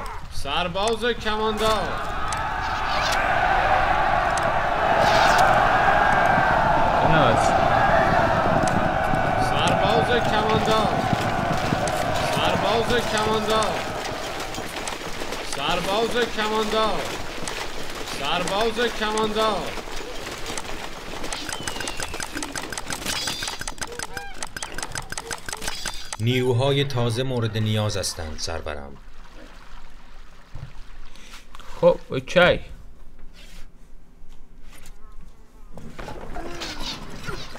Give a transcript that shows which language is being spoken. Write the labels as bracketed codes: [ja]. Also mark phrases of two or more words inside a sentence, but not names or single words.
[fa] سرباز کماندار. سرباز کماندار. سرباز کماندار. سرباز کماندار. سرباز کماندار. نیروهای تازه مورد نیاز هستند سرورم. خب اوکی